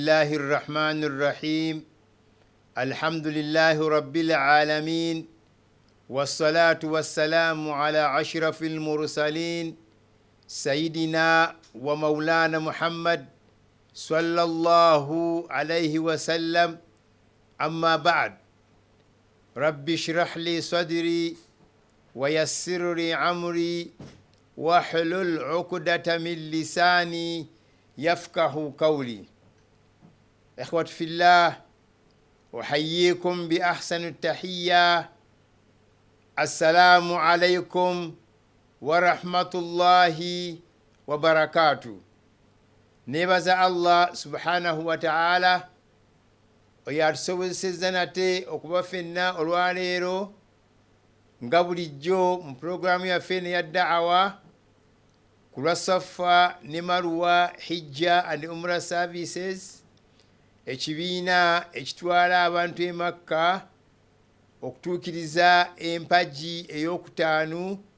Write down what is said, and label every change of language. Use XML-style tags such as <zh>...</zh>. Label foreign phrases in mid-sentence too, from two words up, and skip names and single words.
<ar>الله الرحمن الرحيم الحمد لله رب العالمين والصلاة والسلام على أشرف المرسلين سيدنا ومولانا محمد صلى الله عليه وسلم أما بعد رب اشرح لي صدري ويسر لي أمري واحلل عقدة من لساني يفقه قولي. إخوة في الله، أحييكم بأحسن التحية. السلام عليكم ورحمة الله وبركاته.</ar> <lg>nebaza</lg> <ar>الله سبحانه وتعالى</ar> <lg>oyatusobozesezza nate okuba ffenna olwaleero nga bulijjo mu pulogulaamu yaffe neya da'awa ku lwa Safa ne Marwa Hijja and Umrah Services, ekibiina ekitwala abantu e Makka okutuukiriza empagi ey'okutaanu,</lg>